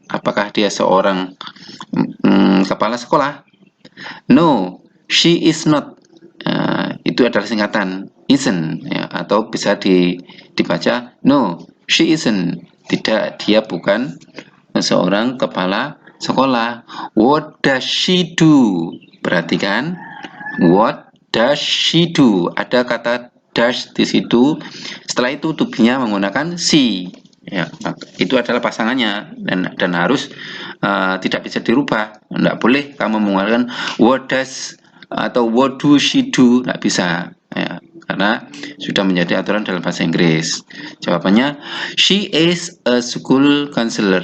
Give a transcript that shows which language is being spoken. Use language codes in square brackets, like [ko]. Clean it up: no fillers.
[id] Apakah dia seorang kepala sekolah? [en] No, she is not. [id] Itu adalah singkatan isn't, ya, atau bisa dibaca [en] no, she isn't. [id] Tidak, dia bukan seorang kepala sekolah. [en] What does she do? [id] Perhatikan, [en] what does she do? [id] Ada kata does di situ. Setelah itu to be-nya menggunakan she. Ya, itu adalah pasangannya dan harus tidak bisa dirubah. Tidak boleh kamu menggunakan what does atau [en] what do she do, [id] tidak bisa, ya, karena sudah menjadi aturan dalam bahasa Inggris. Jawabannya [en] she is a school counselor.